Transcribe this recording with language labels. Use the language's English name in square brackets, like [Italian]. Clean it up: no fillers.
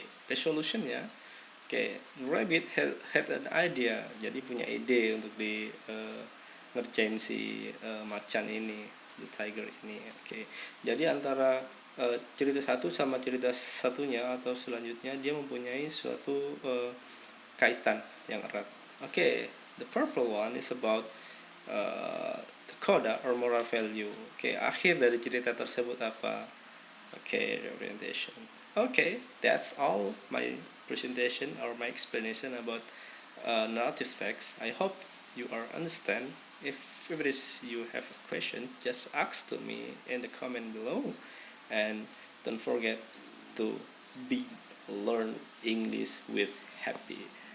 [Indonesian] Resolution-nya, [English] the rabbit had an idea, [Indonesian] jadi punya ide untuk ngerjain si macan ini, the tiger ini. Jadi antara cerita satu sama cerita satunya atau selanjutnya, dia mempunyai suatu kaitan yang erat. [English] The purple one is about the coda or moral value. [Indonesian] Akhir dari cerita tersebut apa? [English] Orientation. That's all my presentation or my explanation about narrative text. I hope you are understand. If it is you have a question, just ask to me in the comment below, and don't forget to learn English with happy.